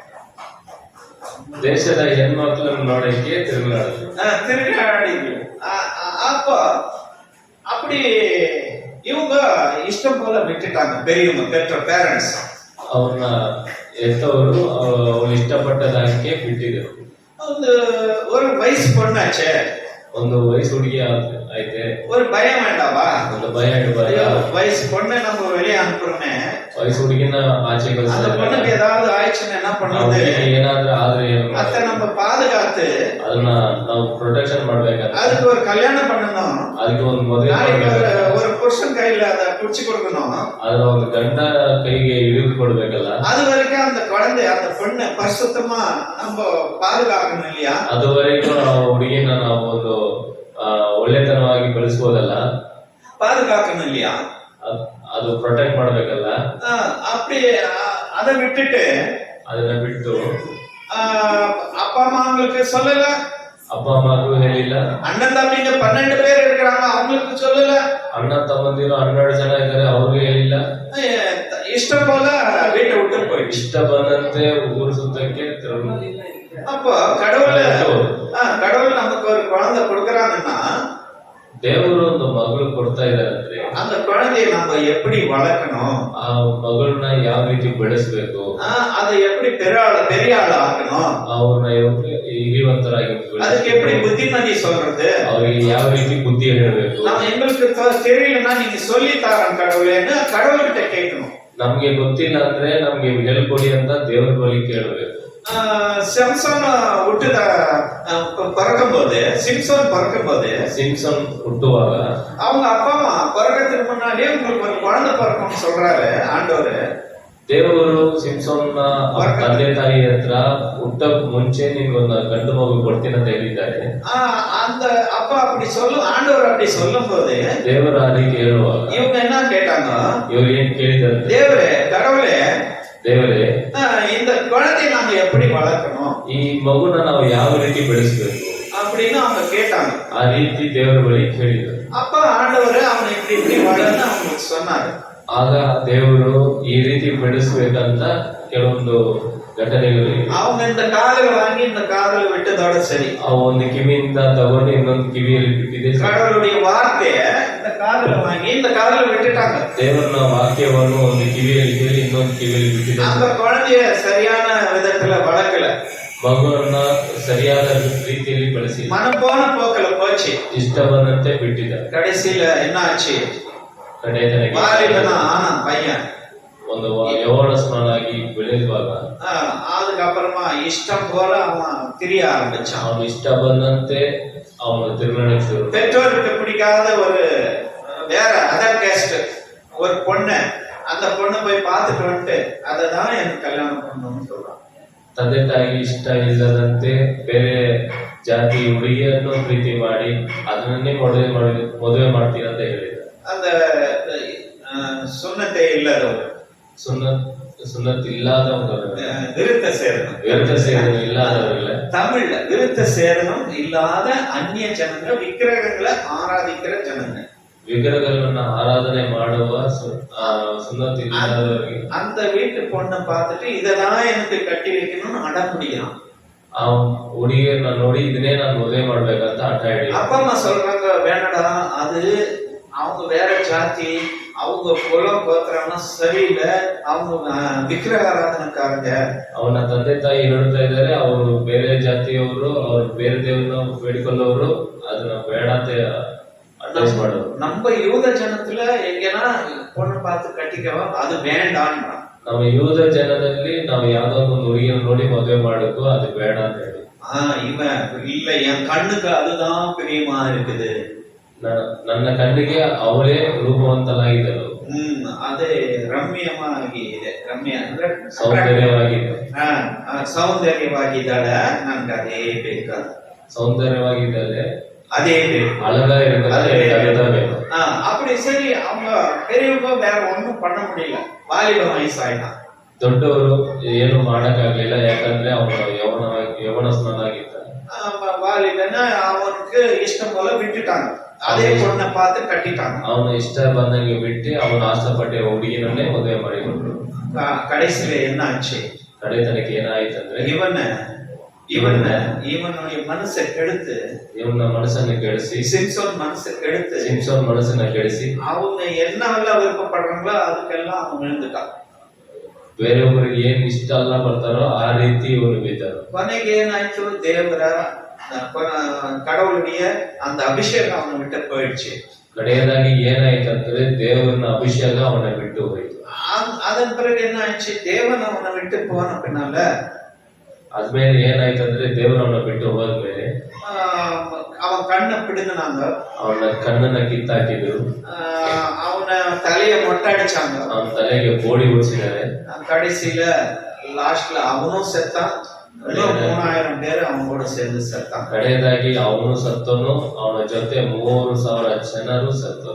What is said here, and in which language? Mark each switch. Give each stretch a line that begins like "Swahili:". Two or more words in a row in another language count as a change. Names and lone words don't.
Kannada: ದೇಶದ ಹೆಣ್ಮಕ್ಳನ್ನು ನೋಡಕ್ಕೆ ತಿರುಗಾಡಿದ್ಲು.
Tamil: அப்போ அப்படி இவங்க இஷ்டம் போல விட்டுட்டாங்க. பெரியவங்க பெற்ற பேரண்ட்ஸ்
Kannada: ಅವ್ರನ್ನ ಎತ್ತವರು ಅವ್ರು ಇಷ್ಟಪಟ್ಟದಾಗೆ ಬಿಟ್ಟಿದ್ರು.
Tamil: ஒரு வயசு பொண்ணாச்சே,
Kannada: ಒಂದು ವಯಸ್ಸು ಹುಡುಗಿ ಐತೆ,
Tamil: ஒரு பயம் வேண்டாவா?
Kannada: ಒಂದು ಭಯ ಇಡಬಾರ್ದಾ?
Tamil: வயசு பொண்ணை நம்ம வெளியே அனுப்புறோமே,
Kannada: ವಯಸ್ಸು ಹುಡುಗಿನ ಆಚೆ
Tamil: அந்த பொண்ணுக்கு ஏதாவது ஆயிடுச்சுன்னா என்ன பண்ணுறது?
Kannada: ಏನಾದ್ರೂ ಆದ್ರೆ
Tamil: அத நம்ம பாதுகாத்து
Kannada: ಅದನ್ನ ನಾವು ಪ್ರೊಟೆಕ್ಷನ್ ಮಾಡ್ಬೇಕಾದ್ರೆ
Tamil: அதுக்கு ஒரு கல்யாணம் பண்ணணும்.
Kannada: ಅದಕ್ಕೆ ಒಂದು ಮದುವೆ
Tamil: ஒரு புருஷன் கையில அதை புடிச்சு கொடுக்கணும்.
Kannada: அதுல ಒಂದು ಗಂಡ ಕೈಗೆ ಹಿಡಿದು ಕೊಡ್ಬೇಕಲ್ಲ.
Tamil: அது வரைக்கும் அந்த குழந்தை அந்த பொண்ணை பரிசுத்தமா நம்ம பாதுகாக்கணும் இல்லையா?
Kannada: ಅದುವರೆಗೂ ನಾವು ಹುಡುಗಿನ ನಾವು ಒಂದು ಒಳ್ಳೆತನವಾಗಿ ಬೆಳೆಸ್ಬೋದಲ್ಲ,
Tamil: பாதுகாக்கணும் இல்லையா?
Kannada: ಅದು ಪ್ರೊಟೆಕ್ಟ್ ಮಾಡ್ಬೇಕಲ್ಲ.
Tamil: அப்படி அதை விட்டுட்டு
Kannada: ಅದನ್ನ ಬಿಟ್ಟು
Tamil: அப்பா அம்மா அவங்களுக்கு சொல்லல,
Kannada: ಅಪ್ಪ ಅಮ್ಮಗೂ ಹೇಳಿಲ್ಲ.
Tamil: அண்ணன் தம்பிங்க 12 பேர் இருக்கிறாங்க அவங்களுக்கு சொல்லல,
Kannada: ಅಣ್ಣ ತಮ್ಮಂದಿರು 12 ಜನ ಇದ್ದಾರೆ ಅವ್ರಿಗೆ ಹೇಳಿಲ್ಲ.
Tamil: இஷ்டம் போல வீட்டை விட்டு போயிடுச்சு.
Kannada: ಇಷ್ಟ ಬಂದಂತೆ ಊರು ಸುತ್ತಕ್ಕೆ
Tamil: அப்போ கடவுள் நமக்கு ஒரு குழந்தை கொடுக்கறாங்கன்னா
Kannada: ದೇವರು ಒಂದು ಮಗಳು ಕೊಡ್ತಾ ಇದಾರೆ.
Tamil: அந்த குழந்தையை நம்ம எப்படி வளர்க்கணும்,
Kannada: ಆ ಮಗಳನ್ನ ಯಾವ ರೀತಿ ಬೆಳೆಸಬೇಕು,
Tamil: அதை எப்படி பெரிய ஆள் ஆக்கணும்,
Kannada: ಅವ್ರನ್ನ ಹಿರಿವಂತರಾಗಿ
Tamil: அதுக்கு எப்படி புத்திமதி சொல்றது,
Kannada: ಅವ್ರಿಗೆ ಯಾವ ರೀತಿ ಬುದ್ಧಿ ಹೇಳಬೇಕು.
Tamil: நம்ம எங்களுக்கு தெரியலன்னா நீங்க சொல்லி தாரன் கடவுளேன்னு கடவுள்கிட்ட கேட்கணும்.
Kannada: ನಮ್ಗೆ ಗೊತ್ತಿಲ್ಲ ಅಂದ್ರೆ ನಮ್ಗೆ ಹೇಳ್ಕೊಡಿ ಅಂತ ದೇವರ ಬಳಿ ಕೇಳಬೇಕು.
Tamil: சிம்சன் பிறக்கும்போது
Kannada: ಸಿಂಪ್ಸನ್ ಹುಟ್ಟುವಾಗ
Tamil: அவங்க அப்பா அம்மா பிறக்கிறதுக்கு முன்னாடியே உங்களுக்கு ஒரு குழந்தை பிறக்கணும்னு சொல்றாரு ஆண்டவர்.
Kannada: ದೇವರು ಸಿಂಪ್ಸನ್ನ ತಂದೆ ತಾಯಿ ಹತ್ರ ಹುಟ್ಟಕ್ ಮುಂಚೆ ನಿಮ್ಗೊಂದು ಗಂಡು ಮಗು ಕೊಡ್ತೀನಿ ಅಂತ ಹೇಳಿದ್ದಾರೆ.
Tamil: அந்த அப்பா அப்படி ஆண்டவர் அப்படி சொல்லும் போது
Kannada: ದೇವರ ಆ ರೀತಿ ಹೇಳುವಾಗ
Tamil: இவங்க என்ன கேட்டாங்க,
Kannada: ಇವ್ರು ಏನ್ ಕೇಳಿದಂತೆ,
Tamil: கடவுளே இந்த குழந்தையை நாங்க எப்படி வளர்க்கணும்,
Kannada: ಈ ಮಗುನ ನಾವು ಯಾವ ರೀತಿ ಬೆಳೆಸಬೇಕು
Tamil: அப்படின்னு அவங்க கேட்டாங்க.
Kannada: ಆ ರೀತಿ ದೇವರ ಬಳಿ ಕೇಳಿದರು.
Tamil: அப்ப ஆண்டவர் அவனை இப்படி வளர்ன்னு அவங்களுக்கு சொன்னாரு.
Kannada: ಆಗ ದೇವರು ಈ ರೀತಿ ಬೆಳೆಸ್ಬೇಕಂತ ಕೆಲವೊಂದು ಘಟನೆಗಳು
Tamil: அவங்க இந்த காதல வாங்கி இந்த காதல விட்டதோட சரி,
Kannada: ಒಂದು ಕಿವಿಯಿಂದ ತಗೊಂಡು ಇನ್ನೊಂದು ಕಿವಿಯಲ್ಲಿ ಬಿಟ್ಟಿದೆ.
Tamil: கடவுளுடைய வார்த்தைய இந்த காதல வாங்கி இந்த காதல விட்டுட்டாங்க.
Kannada: ದೇವರ ವಾಕ್ಯವನ್ನು ಒಂದು ಕಿವಿಯಲ್ಲಿ ಕೇಳಿ ಇನ್ನೊಂದು ಕಿವಿಯಲ್ಲಿ ಬಿಟ್ಟಿದೆ.
Tamil: அந்த குழந்தைய சரியான விதத்துல வளர்க்கல,
Kannada: ಮಗುವನ್ನ ಸರಿಯಾದ ರೀತಿಯಲ್ಲಿ ಬೆಳೆಸಿ
Tamil: மனம் போன போக்கல போச்சு,
Kannada: ಇಷ್ಟ ಬಂದಂತೆ ಬಿಟ್ಟಿದ್ದಾರೆ.
Tamil: கடைசியில என்ன ஆச்சு,
Kannada: ಕಡೆತನಕ್ಕೆ
Tamil: வாலிபனா ஆனா பையன்
Kannada: ಒಂದು ಯವನಸ್ಥನಾಗಿ ಬೆಳೆಯುವಾಗ
Tamil: அதுக்கப்புறமா இஷ்டம் போல அவன் திரிய ஆரம்பிச்சான்.
Kannada: ಅವನು ಇಷ್ಟ ಬಂದಂತೆ ಅವನು ತಿರುಗಾಡಿಸಿದ್ರು.
Tamil: பெற்றோருக்கு பிடிக்காத ஒரு வேற
English: other caste
Tamil: ஒரு பொண்ணு, அந்த பொண்ணு போய் பார்த்துட்டு வந்துட்டு அததான் எனக்கு கல்யாணம் பண்ணணும்னு சொல்றான்.
Kannada: ತಂದೆ ತಾಯಿಗೆ ಇಷ್ಟ ಇಲ್ಲದಂತೆ ಬೇರೆ ಜಾತಿ ಹುಡುಗಿಯನ್ನು ಪ್ರೀತಿ ಮಾಡಿ ಅದನ್ನೇ ಮದುವೆ ಮಾಡ್ತೀನಿ ಅಂತ ಹೇಳಿದ.
Tamil: அந்த சுண்ணத்தை இல்லாதவர்,
Kannada: ಸುನ್ನತ್ ಇಲ್ಲದವங்க,
Tamil: விருத்த சேதனம்
Kannada: ಇಲ್ಲದವರಿಲ್ಲ,
Tamil: தமிழ்ல விருத்த சேதனம் இல்லாத அந்நிய ஜனங்க, விக்கிரகங்களை ஆராதிக்கிற ஜனங்க,
Kannada: ವಿಗ್ರಹಗಳನ್ನ ಆರಾಧನೆ ಮಾಡುವ ಸುನ್ನತ್ ಇಲ್ಲದವರಿಗೆ
Tamil: அந்த வீட்டு பொண்ணை பார்த்துட்டு இததான் எனக்கு கட்டி வைக்கணும்னு அடம் பிடிக்கிறான்.
Kannada: ಆ ಹುಡುಗಿಯನ್ನ ನೋಡಿ ಇದನ್ನೇ ನಾನು ಮದುವೆ ಮಾಡ್ಬೇಕಂತ ಹಠ ಹಿಡಿದ.
Tamil: அப்பா அம்மா சொல்றாங்க வேணடா, அது அவங்க வேற ஜாதி, அவங்க குலம் கோத்திரம் சரியில்லை, அவங்க விக்கிரக ಆರಾಧನಕಾರங்க.
Kannada: ಅವನ ತಂದೆ ತಾಯಿ ಹೇಳ್ತಾ ಇದ್ದಾರೆ ಅವರು ಬೇರೆ ಜಾತಿಯವರು, ಅವ್ರು ಬೇರೆ ದೇವ್ರನ್ನ ಬೇಡಿಕೊಳ್ಳೋರು, ಅದನ್ನ ಬೇಡ ಅಂತ ಅಡ್ವೈಸ್ ಮಾಡೋರು.
Tamil: நம்ம யூத ஜனத்துல எங்கன்னா பொண்ணு பார்த்து கட்டிக்கவா, அது வேண்டாம்னா.
Kannada: ನಮ್ಮ ಯೂದ ಜನದಲ್ಲಿ ನಾವು ಯಾವ್ದೋ ಒಂದು ಹುಡುಗಿಯನ್ನು ನೋಡಿ ಮದುವೆ ಮಾಡಬೇಕು, ಅದು ಬೇಡ ಅಂತ ಹೇಳಿ.
Tamil: இவன் இல்ல, என் கண்ணுக்கு அதுதான் பிரியமா இருக்குது,
Kannada: ನನ್ನ ಕಣ್ಣಿಗೆ ಅವಳೇ ರೂಪವಂತಲಾಗಿದ್ದಳು, ಅದೇ ರಮ್ಯವಾಗಿದೆ, ರಮ್ಯ ಅಂದ್ರೆ ಸೌಂದರ್ಯವಾಗಿದ್ದಾಳೆ, ನನ್ಗೆ ಅದೇ ಬೇಕು, ಸೌಂದರ್ಯವಾಗಿದ್ದಾಳೆ அதே ಬೇಕು, அழகா ಬೇಕು.
Tamil: அப்படி சரி, அவங்க பெரியவங்க வேற ஒண்ணும் பண்ண முடியல, வாலிப வயசாயிட்டான்.
Kannada: ದೊಡ್ಡವರು ಏನು ಮಾಡಕ್ಕಾಗ್ಲಿಲ್ಲ, ಯಾಕಂದ್ರೆ ಅವನು ಯವನಸ್ಥನಾಗಿದ್ದ.
Tamil: வாலிபன அவனுக்கு இஷ்டம் போல விட்டுட்டாங்க, அதே பொண்ணை பார்த்து கட்டிட்டாங்க.
Kannada: ಅವನ ಇಷ್ಟ ಬಂದಂಗೆ ಬಿಟ್ಟು ಅವನು ಆಸೆಪಟ್ಟ ಹುಡುಗಿನನ್ನೇ ಮದುವೆ ಮಾಡಿಕೊಂಡ್ರು.
Tamil: கடைசியில என்ன ஆச்சு,
Kannada: ಕಡೆತನಕ್ಕೆ ಏನಾಯ್ತಂದ್ರೆ
Tamil: இவனுடைய மனசை கெடுத்து,
Kannada: ಇವನ ಮನಸ್ಸನ್ನು ಕೆಡಿಸಿ,
Tamil: சிம்சோன் மனசை கெடுத்து,
Kannada: ಸಿಂಪ್ಸನ್ ಮನಸ್ಸನ್ನ ಕೆಡಿಸಿ,
Tamil: அவங்க என்னவெல்லாம் விருப்பப்படுறாங்களோ அதுக்கெல்லாம் அவன் விழுந்துட்டான்.
Kannada: ಬೇರೆಯೊಬ್ಬರಿಗೆ ಏನ್ ಇಷ್ಟ ಅಲ್ಲ ಬರ್ತಾರೋ ಆ ರೀತಿ ಇವನು ಬಿದ್ದರು. ಕೊನೆಗೆ ಏನಾಯ್ತು, ದೇವರ
Tamil: கடவுளுடைய அந்த அபிஷேகம் அவனை விட்டு போயிடுச்சு.
Kannada: ಕಡೆಯದಾಗಿ ಏನಾಯ್ತಂದ್ರೆ ದೇವರನ್ನ ಅಭಿಷೇಕ ಅವನ ಬಿಟ್ಟು ಹೋಯ್ತು.
Tamil: அதன் பிறகு என்ன ஆச்சு, தேவன் அவனை விட்டு போன பின்னால
Kannada: ಅದ್ಮೇಲೆ ಏನಾಯ್ತಂದ್ರೆ ದೇವರನ್ನ ಬಿಟ್ಟು ಹೋದ್ಮೇಲೆ
Tamil: அவன் கண்ணை பிடுங்கினாங்க,
Kannada: ಅವನ ಕಣ್ಣನ್ನ ಕಿತ್ತಾಕಿದ್ರು,
Tamil: அவன தலைய மொட்டடிச்சாங்க,
Kannada: ಅವನ ತಲೆಗೆ ಬೋಡಿ ಹೊಡಿಸಿದ್ದಾರೆ.
Tamil: கடைசியில லாஸ்ட்ல அவனும் செத்தான், 3000 பேர் அவன் கூட சேர்ந்து செத்தான்.
Kannada: ಕಡೆಯದಾಗಿ ಅವನು ಸತ್ತನು, ಅವನ ಜೊತೆ 3000 ಜನರು ಸತ್ತರು.